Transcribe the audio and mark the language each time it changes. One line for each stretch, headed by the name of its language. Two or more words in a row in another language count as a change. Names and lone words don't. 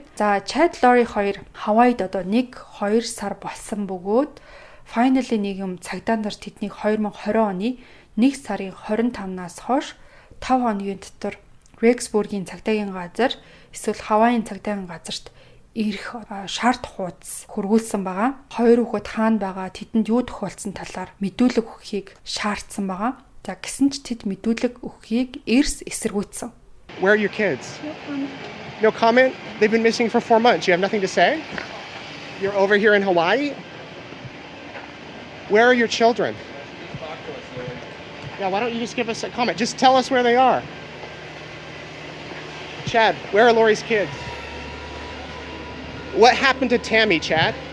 Mongolian: За Chad Lori хоёр Хавайд одоо 1-2 сар болсон бөгөөд finally нэг юм цагдаа нар тэднийг 2020 оны 1 сарын 25-наас хойш 5 хоногийн дотор Rexburg-ийн цагдаагийн газар эсвэл Хавайийн цагдаагийн газарт ирэх шарт хуудас хөргүүлсэн байгаа. Хоёр хүүхэд хаана байгаа, тэдэнд юу тохиолдсон талаар мэдүүлэг өгөхийг шаардсан байгаа. За гэсэн ч тэд мэдүүлэг өгөхийг эрс эсэргүүцсэн.
English: Where are your kids? No comment? They've been missing for 4 months. You have nothing to say? You're over here in Hawaii? Where are your children? Yeah, why don't you just give us a comment? Just tell us where they are. Chad, where are Lori's kids? What happened to Tammy, Chad?